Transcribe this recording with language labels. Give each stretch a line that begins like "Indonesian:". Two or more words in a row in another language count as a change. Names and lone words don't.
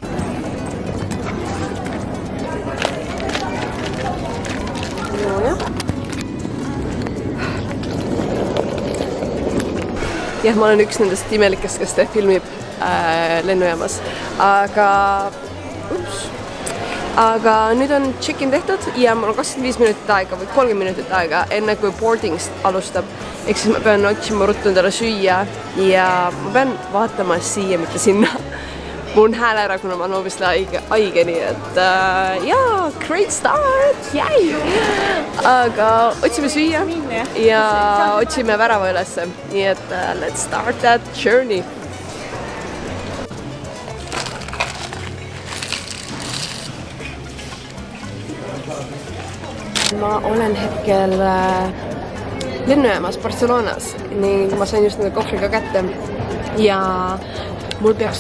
Estonian: Jah, ma olen üks nendest imelikest, kes te filmib lennujaamas. Aga nüüd on check-in tehtud ja mul on 25 minutit aega või 30 minutit aega enne kui boardingst alustab. Ehk siis ma pean otsima ruttu endale süüa ja ma pean vaatama siia, mitte sinna. Mul on hääl ära, kuna ma olen hoopis haige, nii et jaa,
English: great start!
Estonian: Jäi! Aga otsime süüa ja otsime värava ülesse. Nii et
English: let's start that journey.
Estonian: Ma olen hetkel lennujaamas Barcelonas ning ma sain just nende kohvriga kätte ja mul peaks